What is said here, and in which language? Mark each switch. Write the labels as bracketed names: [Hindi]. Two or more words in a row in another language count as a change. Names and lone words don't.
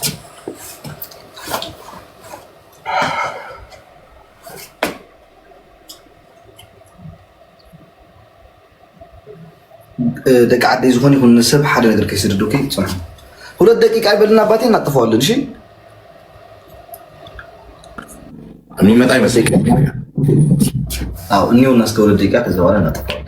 [Tigrinya] ደቂ ዓደይ ዝኾነ ይኹን ሰብ ሓደ ነገር ከይስድድ ኦኬ። ፅንሑ 2 ደቂቃ ይበልና [Amharic] አባቴ እናጥፈዋለን። [Tigrinya] እሺ [Amharic] የሚመጣ ይመስለኛል። አዎ እኒውና እስከ 2 ደቂቃ ከዛ በኋላ እናጥፈዋለን።